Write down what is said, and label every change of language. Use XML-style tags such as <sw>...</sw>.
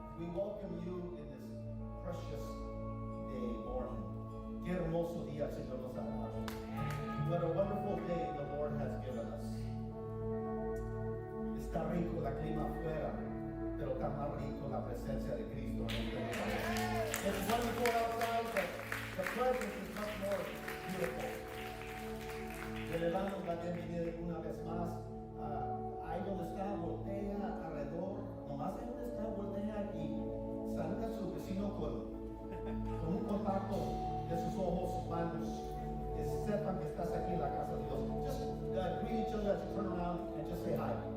<en>We welcome you in this precious day, morning.</en> <es>Qué hermoso día el Señor nos ha dado.</es> <en>What a wonderful day the Lord has given us.</en> <es>Está rico la clima afuera, pero está más rico la presencia de Cristo en este lugar.</es> <en>It's wonderful outside, but the presence is much more beautiful.</en> <es>Le damos la bienvenida una vez más. Ahí donde está, voltea alrededor, nomás ahí donde está, voltea y saluda a su vecino con un contacto de sus ojos, sus manos, que sepan que estás aquí en la casa de Dios.</es> <en>Just greet each other as you turn around and just say hi.</en>